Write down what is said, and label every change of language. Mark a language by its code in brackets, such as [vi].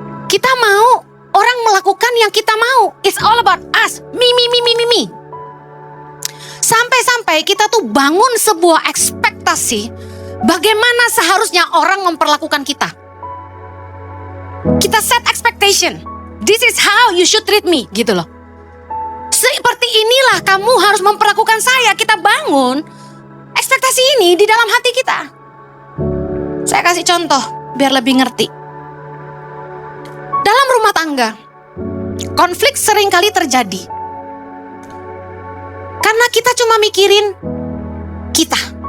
[id] Kita mau orang melakukan yang kita mau. [en] It's all about us, me. [id] Sampai-sampai kita tuh bangun sebuah ekspektasi bagaimana seharusnya orang memperlakukan kita. Kita [en] set expectation. This is how you should treat me, [id] gitu loh. Seperti inilah kamu harus memperlakukan saya. Kita bangun ekspektasi ini di dalam hati kita. Saya kasih contoh biar lebih ngerti. Dalam rumah tangga, konflik seringkali terjadi karena kita cuma mikirin kita.